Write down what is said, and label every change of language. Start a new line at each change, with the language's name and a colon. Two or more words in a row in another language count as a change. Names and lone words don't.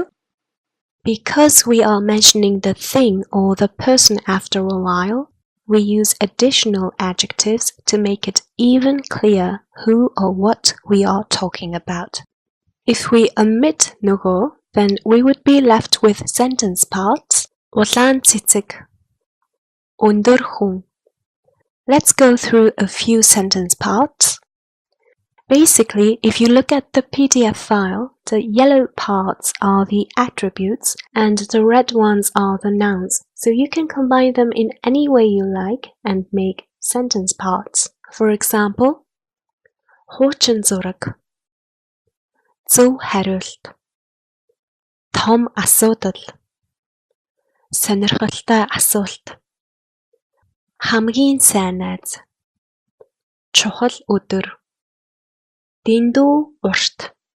English: Because we are mentioning the thing or the person after a while, we use additional adjectives to make it even clear who or what we are talking about. If we omit 누구, then we would be left with sentence parts.
Mongolian: Улаан цэцэг, өндөр хүн.
English: Let's go through a few sentence parts. Basically, if you look at the PDF file, the yellow parts are the attributes and the red ones are the nouns. So you can combine them in any way you like and make sentence parts. For example,
Mongolian: хуучин зураг, зөв хариулт, том асуудал, сонирхолтой асуулт, хамгийн сайн найз, чухал өдөр, дэндүү урт